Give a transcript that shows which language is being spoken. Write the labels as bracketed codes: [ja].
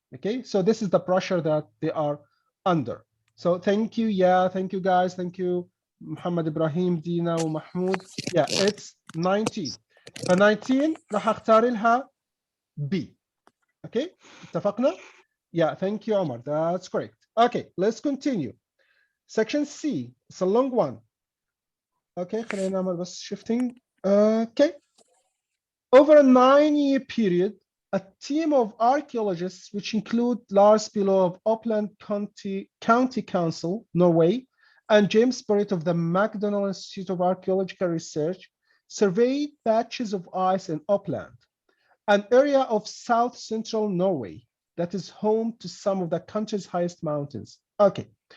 [en] Okay, so this is the pressure that they are under. So thank you, thank you guys, thank you Muhammad Ibrahim, Dina ومحمود. It's [ar] 19. ف 19 راح اختار لها B. [en] Okay, اتفقنا? Thank you Omar, that's correct. Okay, let's continue. Section C, it's a long one. [ar] Okay, خلينا نعمل بس shifting. [en] Okay. Over a 9-year period, a team of archaeologists, which include Lars Pillow of Upland County Council, Norway, and James Burritt of the McDonnell Institute of Archaeological Research, surveyed patches of ice in Upland, an area of south central Norway that is home to some of the country's highest mountains. Okay.